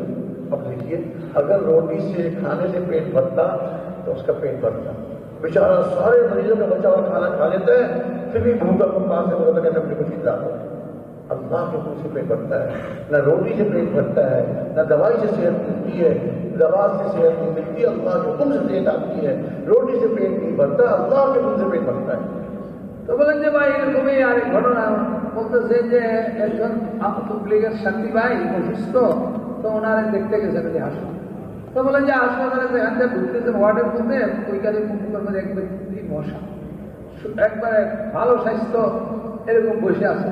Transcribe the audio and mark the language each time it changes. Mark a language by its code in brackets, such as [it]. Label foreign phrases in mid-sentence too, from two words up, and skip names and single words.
[ur] اب دیکھیے اگر روٹی سے کھانے سے پیٹ بھرتا تو اس کا پیٹ بھرتا، بیچارہ سارے مریضوں کا بچا ہوا کھانا کھا لیتا ہے پھر بھی بھوکا کو پاس سے بولتا کہتا مجھے کچھ کھلا دو۔ اللہ کے حکم سے پیٹ بھرتا ہے، نہ روٹی سے پیٹ بھرتا ہے، نہ دوائی سے صحت ملتی ہے، دوا سے صحت نہیں ملتی، اللہ کے حکم سے صحت آتی ہے۔ روٹی سے پیٹ نہیں بھرتا، اللہ کے حکم سے پیٹ بھرتا ہے۔ [bn] তো বলেন যে ভাই এরকমই আর ঘটনা বলতেছে যে একজন তবলিগের সাথী ভাই অসুস্থ, তো ওনারে দেখতে গেছে হাসপাতাল। তো বলেন যে হাসপাতালে যেখান থেকে ঢুকতেছেন ওয়ার্ডের মধ্যে ওইখানে মুখের মধ্যে এক ব্যক্তি মশা, একবারে ভালো স্বাস্থ্য, এরকম বসে আছে।